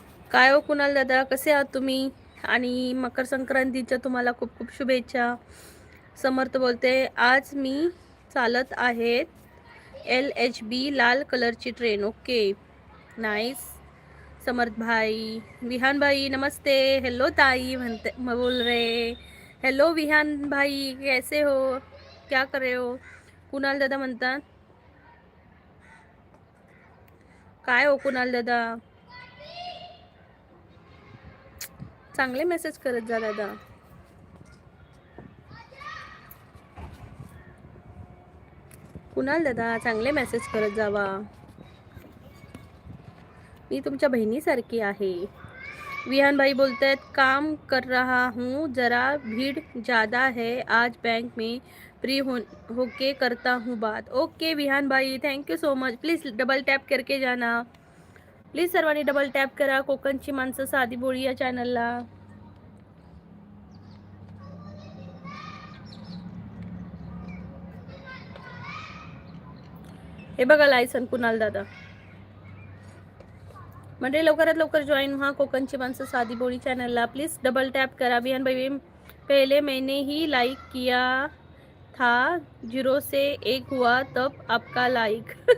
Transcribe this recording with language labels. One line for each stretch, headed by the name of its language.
Marathi: काय हो कुणाल दादा, कसे आहात तुम्ही? आणि मकर संक्रांतीच्या तुम्हाला खूप खूप शुभेच्छा. समर्थ बोलते आज मी चालत आहेत LHB लाल कलरची ट्रेन. Okay, nice. समर्थ भाई, विहान भाई नमस्ते. हेलो ताई म्हणते
Hindi: बोल रहे. हेलो विहान भाई, कैसे हो, क्या कर रहे हो?
Marathi: कुणाल दादा म्हणतात काय हो कुणाल दादा, चांगले मेसेज करत जा दादा. कुणाल दादा चांगले मेसेज करत जावा. मी तुमच्या बहिणीसारखी आहे.
Hindi: विहान भाई बोलते हैं काम कर रहा हूँ, जरा भीड़ ज़्यादा है आज बैंक में, फ्री होके करता हूँ बात.
English: Okay Vihan भाई, thank you so much. Please double tap
Hindi: करके जाना.
Marathi: प्लीज सर्वांनी डबल टॅप करा कोकणची माणसं साधी बोळी या चॅनलला. हे बघा लायसन कुणाल दादा. म्हणजे लवकरात लवकर जॉईन व्हा कोकणची माणसं साधी बोळी चॅनलला. प्लीज डबल टॅप करा.
Hindi: विहान भाई पहले मैंने ही लाइक किया था, 0 से 1 हुआ तब आपका लाइक.